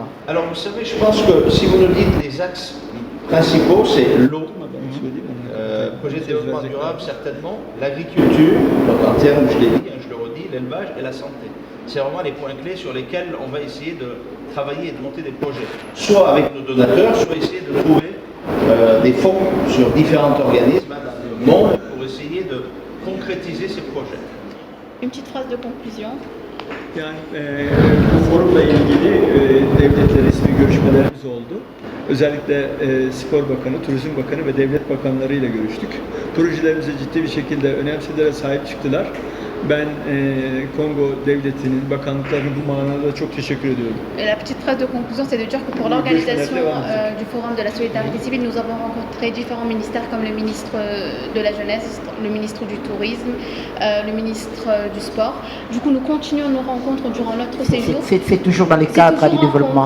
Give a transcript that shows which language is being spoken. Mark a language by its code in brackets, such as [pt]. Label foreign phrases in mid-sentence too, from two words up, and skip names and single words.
[fr] Alors vous savez, je pense que si vous nous dites les axes principaux, c'est l'eau, projet de développement durable certainement, l'agriculture, en termes, je l'ai dit, je le redis, l'élevage et la santé. C'est vraiment les points clés sur lesquels on va essayer de travailler et de monter des projets. Soit avec nos donateurs, soit essayer de trouver des fonds sur différents organismes dans le monde pour essayer de concrétiser ces projets. Une petite phrase de conclusion. [tr] Yani bu forumla ilgili devletler resmi görüşmelerimiz oldu. Özellikle Spor Bakanı, Turizm Bakanı ve Devlet Bakanları ile görüştük. Projelerimize ciddi bir şekilde önemsediler ve sahip çıktılar. Ben Kongo devletinin, bakanlıklarının bu manada çok teşekkür ediyorum. [fr] La petite phrase de conclusion, c'est de dire que pour l'organisation du Forum de la solidarité civile, nous avons rencontré différents ministères comme le ministre de la Jeunesse, le ministre du Tourisme, le ministre du Sport. Du coup, nous continuons nos rencontres durant notre séjour. C'est toujours dans le cadre du développement.